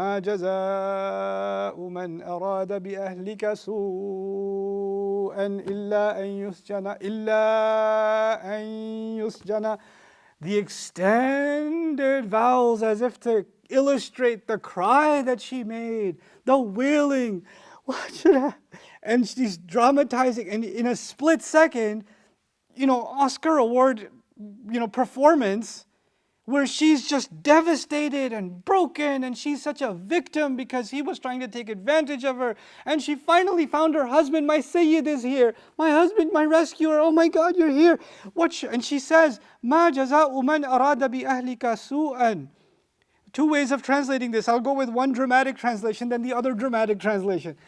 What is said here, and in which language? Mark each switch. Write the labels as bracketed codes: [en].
[ar] ما جزاء من أراد بأهلك سوءا إلا أن يسجن إلا أن يسجن. [en] The extended vowels as if to illustrate the cry that she made, the wailing. What should I? And she's dramatizing, and in a split second, Oscar award, performance, where she's just devastated and broken, and she's such a victim because he was trying to take advantage of her. And she finally found her husband. My Sayyid is here. My husband, my rescuer. Oh my God, you're here. And she says, [ar] ما جزاء من أراد بأهلك سوءا. [en] Two ways of translating this. I'll go with one dramatic translation, then the other dramatic translation.